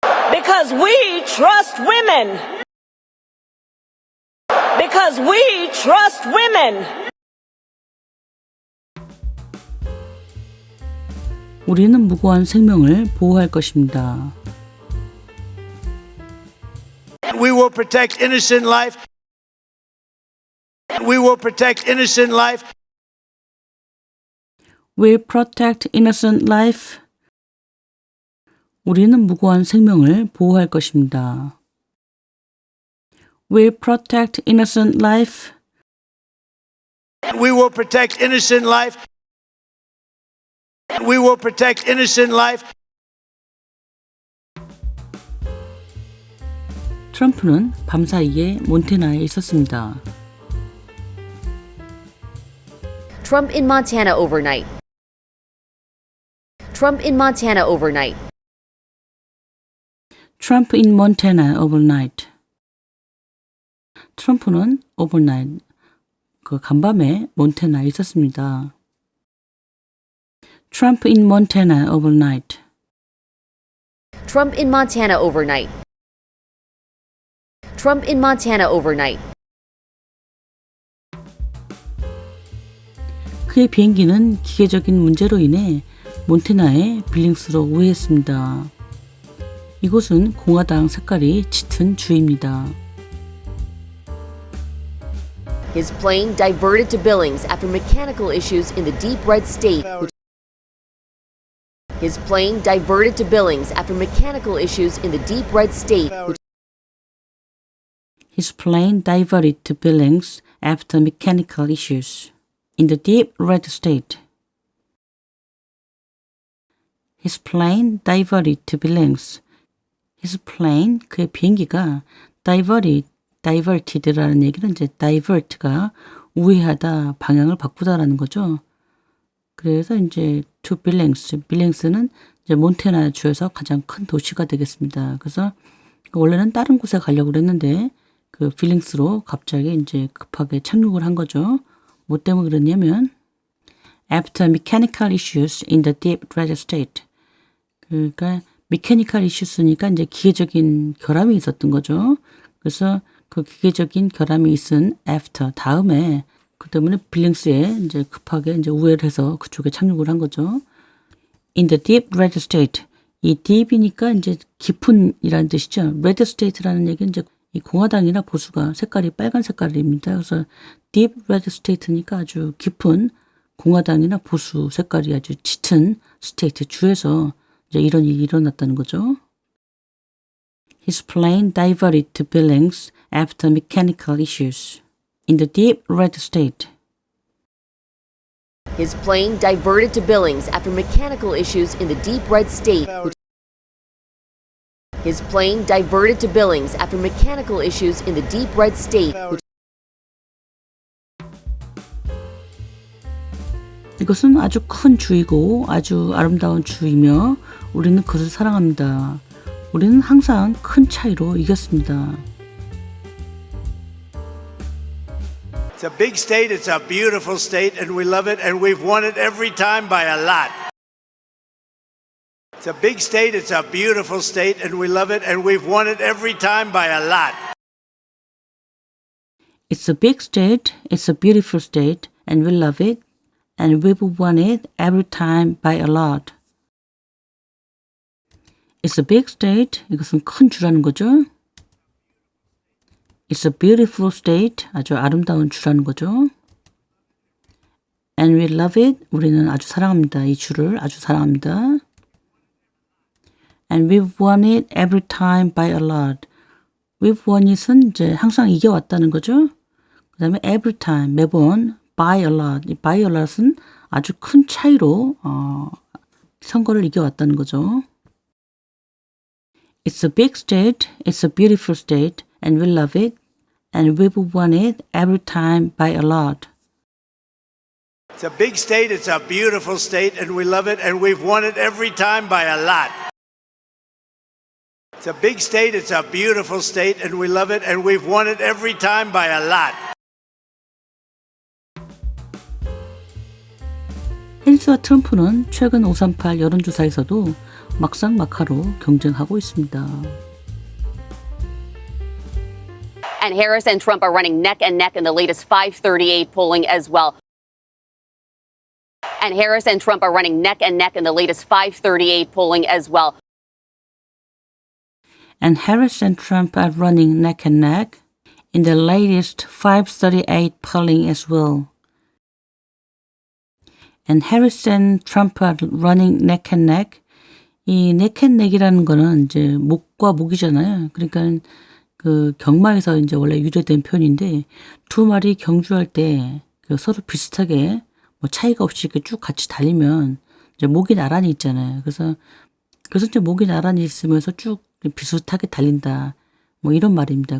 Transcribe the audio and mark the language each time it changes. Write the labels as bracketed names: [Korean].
[English] Because we trust women. Because we trust women. [Korean] 우리는 무고한 생명을 보호할 것입니다. [English] We will protect innocent life. We will protect innocent life. We'll protect innocent life. [Korean] 우리는 무고한 생명을 보호할 것입니다. [English] We'll protect innocent life. We will protect innocent life. We will protect innocent life. [Korean] 트럼프는 밤사이에 몬태나에 있었습니다. [English] Trump in Montana overnight. Trump in Montana overnight. Trump in Montana overnight. [Korean] 트럼프는 [English] overnight, [Korean] 그 간밤에 몬태나에 있었습니다. [English] Trump in Montana overnight. Trump in Montana overnight. Trump in Montana overnight. [Korean] 그의 비행기는 기계적인 문제로 인해 몬태나의 빌링스로 우회했습니다. 이곳은 공화당 색깔이 짙은 주입니다. [English] His plane diverted to Billings after mechanical issues in the deep red state. His plane diverted to Billings after mechanical issues in the deep red state. His plane diverted to Billings after mechanical issues in the deep red state. His plane diverted to Billings. His plane, [Korean] 그의 비행기가 diverted라는 얘기는 이제 divert가 우회하다, 방향을 바꾸다라는 거죠. 그래서 이제 [English] to Billings [Korean] 는 이제 몬태나 주에서 가장 큰 도시가 되겠습니다. 그래서 원래는 다른 곳에 가려고 그랬는데 그 빌링스로 갑자기 이제 급하게 착륙을 한 거죠. 뭐 때문에 그랬냐면 [English] after mechanical issues in the deep red state. [Korean] 그러니까 [English] mechanical issues [Korean] 니까 이제 기계적인 결함이 있었던 거죠. 그래서 그 기계적인 결함이 있은 after 다음에 그 때문에 빌링스에 이제 급하게 이제 우회를 해서 그쪽에 착륙을 한 거죠. [English] In the deep red state. [Korean] 이 deep이니까 이제 깊은이라는 뜻이죠. [English] red state [Korean] 라는 얘기는 이제 이 공화당이나 보수가 색깔이 빨간 색깔입니다. 그래서 [English] deep red state [Korean] 니까 아주 깊은 공화당이나 보수 색깔이 아주 짙은 스테이트 주에서 이제 이런 일이 일어났다는 거죠. [English] His plane diverted to Billings after mechanical issues in the deep red state. His plane diverted to Billings after mechanical issues in the deep red state. His plane diverted to Billings after mechanical issues in the deep red state. [Korean] 이것은 아주 큰 주이고 아주 아름다운 주이며 우리는 그것을 사랑합니다. 우리는 항상 큰 차이로 이겼습니다. [English] It's a big state, it's a beautiful state, and we love it, and we've won it every time by a lot. It's a big state, it's a beautiful state, and we love it, and we've won it every time by a lot. It's a big state, it's a beautiful state, and we love it, and we've won it every time by a lot. It's a big state, [Korean] 이것은 큰 주라는 거죠. [English] It's a beautiful state, [Korean] 아주 아름다운 주라는 거죠. [English] And we love it, [Korean] 우리는 아주 사랑합니다. 이 주를 아주 사랑합니다. [English] And we've won it every time by a lot. We've won it [Korean] 은 이제 항상 이겨왔다는 거죠. 그 다음에 [English] every time, [Korean] 매번 [English] by a lot. [Korean] 이 [English] by a lot [Korean] 은 아주 큰 차이로 선거를 이겨왔다는 거죠. [English] It's a big state, it's a beautiful state, and we love it, and we've won it every time by a lot. It's a big state, it's a beautiful state, and we love it, and we've won it every time by a lot. It's a big state, it's a beautiful state, and we love it, and we've won it every time by a lot. [Korean] 해리스와 트럼프는 최근 538 여론조사에서도 막상막하로 경쟁하고 있습니다. [English] And Harris and Trump are running neck and neck in the latest 538 polling as well. And Harris and Trump are running neck and neck in the latest 538 polling as well. And Harris and Trump are running neck and neck in the latest 538 polling as well. And Harris and Trump are running neck and neck. [Korean] 이 [English] neck and neck [Korean] 이라는 거는 이제 목과 목이잖아요. 그러니까 그 경마에서 이제 원래 유래된 표현인데 두 마리 경주할 때 그 서로 비슷하게 뭐 차이가 없이 이렇게 쭉 같이 달리면 이제 목이 나란히 있잖아요. 그래서 이제 목이 나란히 있으면서 쭉 비슷하게 달린다. 뭐 이런 말입니다.